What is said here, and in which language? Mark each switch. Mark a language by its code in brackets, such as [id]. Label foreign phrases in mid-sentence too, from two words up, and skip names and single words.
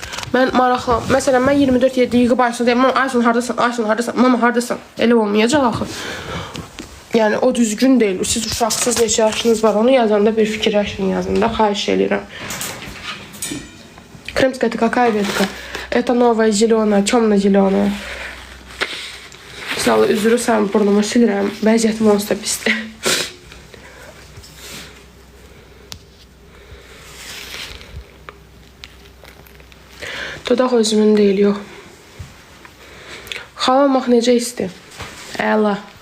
[az] Mən maraqlı. Məsələn, mən 24-7 yığıb Aysun deyəm, mama Aysun hardasan, Aysun hardasan, mama hardasan. Elə olmayacaq axı. Yəni o düzgün deyil. Siz uşaqsız neçə yaşınız var, onu yazanda bir fikirləşin yazında. Xahiş edirəm. [ru] Крымская это какая ветка? Это новая зеленая, темно-зеленая. [az] Sağ ol, üzrü sən burnumu silirəm. Vəziyyətim onsuz da pisdir. Dodaq özümün deyil, yox. Xalamaq necə isti? Əla.